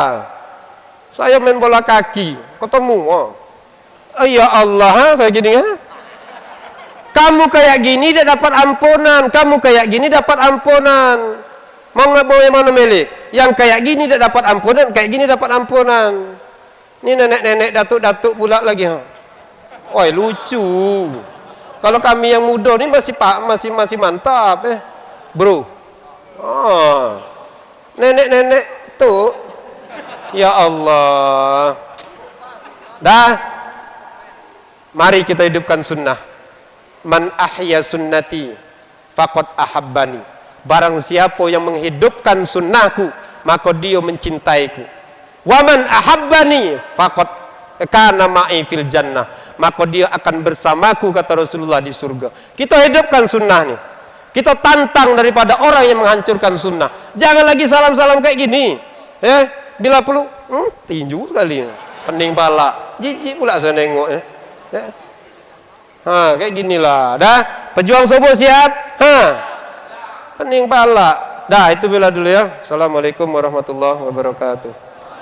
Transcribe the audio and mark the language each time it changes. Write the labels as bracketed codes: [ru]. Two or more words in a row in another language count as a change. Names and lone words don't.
[id] Saya main bola kaki, ketemu. [ar] يا الله, [id] saya gini. Kamu kayak gini dia dapat ampunan. Kamu kayak gini dapat ampunan. Mau yang mana milih? Yang kayak gini dia dapat ampunan, kayak gini dapat ampunan. Ini nenek-nenek datuk-datuk pula lagi. Oi, lucu. Kalau kami yang muda ni masih mantap bro. Nenek-nenek tu. [ar] يا الله. [id] Dah. Mari kita hidupkan sunnah. [ar] من أحيا سنتي فقد أحبني. [id] Barang siapa yang menghidupkan sunnahku, maka dia mencintaiku. [ar] ومن أحبني فقد كان معي في الجنة. [id] Maka dia akan bersamaku, kata Rasulullah, di surga. Kita hidupkan sunnah ni. Kita tantang daripada orang yang menghancurkan sunnah. Jangan lagi salam-salam kayak gini. Bila perlu tinju sekali. Pening pala. Jijik pula saya nengok kayak ginilah. Dah, pejuang subuh siap? Pening pala. Dah, itu bila dulu ya. [ar] السلام عليكم ورحمة الله وبركاته.